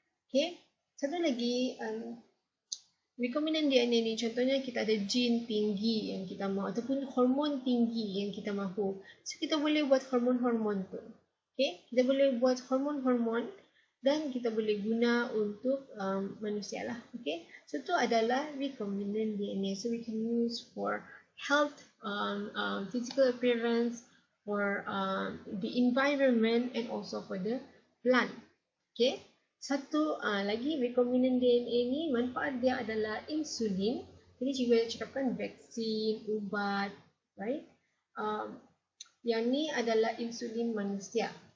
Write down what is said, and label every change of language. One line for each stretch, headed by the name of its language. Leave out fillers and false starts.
Malay: Okay, satu lagi recombinant DNA ni contohnya kita ada gene tinggi yang kita mahu ataupun hormon tinggi yang kita mahu. So kita boleh buat hormon-hormon tu. Okay, kita boleh buat hormon-hormon dan kita boleh guna untuk manusia lah. Okay, so tu adalah recombinant DNA.
English: So we can use for health, physical appearance, for the environment and also for the plant. Okay.
Malay: Satu lagi recombinant DNA ni manfaat dia adalah insulin. Jadi cikgu cakapkan vaksin, ubat, right? Yang ni adalah insulin manusia.